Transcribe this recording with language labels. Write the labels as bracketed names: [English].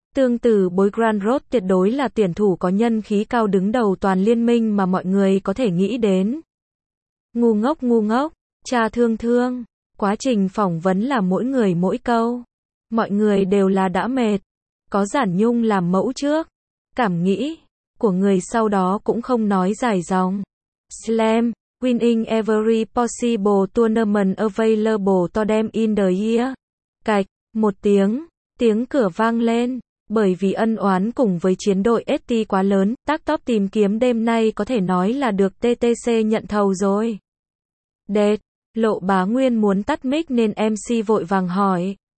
[Vietnamese] Tương tự Boy Grand Road tuyệt đối là tuyển thủ có nhân khí cao đứng đầu toàn liên minh mà mọi người có thể nghĩ đến. Ngu ngốc, cha thương thương. Quá trình phỏng vấn là mỗi người mỗi câu. Mọi người đều là đã mệt. Có Giản Nhung làm mẫu trước. Cảm nghĩ của người sau đó cũng không nói dài dòng. [English] Slam, winning every possible tournament available to them in the year. [Vietnamese] Cạch, một tiếng, tiếng cửa vang lên. Bởi vì ân oán cùng với chiến đội ST quá lớn, tác top tìm kiếm đêm nay có thể nói là được TTC nhận thầu rồi. Đệt, Lộ Bá Nguyên muốn tắt mic nên MC vội vàng hỏi.